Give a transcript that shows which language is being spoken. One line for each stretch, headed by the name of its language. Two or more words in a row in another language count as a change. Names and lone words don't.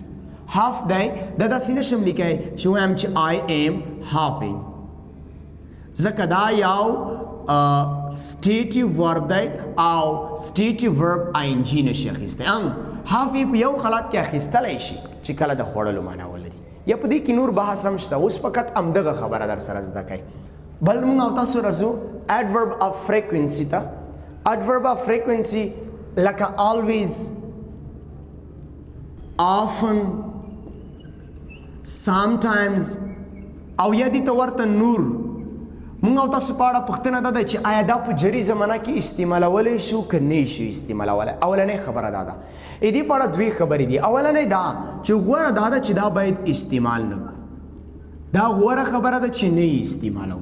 Pashto: هاف دی، دا داسې نشم لیکلی چې وایم چې
English: I'm having,
Pashto: ځکه دا یو
English: stative verb
Pashto: دی او
English: stative verb ING
Pashto: نشي اخیستی. هاف یې په یو حالت کې اخیستلی شي چې کله د خوړلو معنا ولري، یا په دې کې نور بحث هم شته، اوس فقط همدغه خبره در سره زده کوئ. بل موږ او تاسو راځو
English: adverb of frequency
Pashto: ته.
English: adverb of frequency
Pashto: لکه
English: always، often، sometimes
Pashto: او یا دې ته ورته نور. موږ او تاسو په اړه پوښتنه دا ده چې آیا دا په جری زمانه کې استعمالولی شو که نه شو استعمالولی. اولنۍ خبره دا ده، دې په اړه دوې خبرې دي. اولنۍ دا چې غوره دا ده چې دا باید استعمال نه کړو، دا غوره خبره ده چې نه استعمالوو.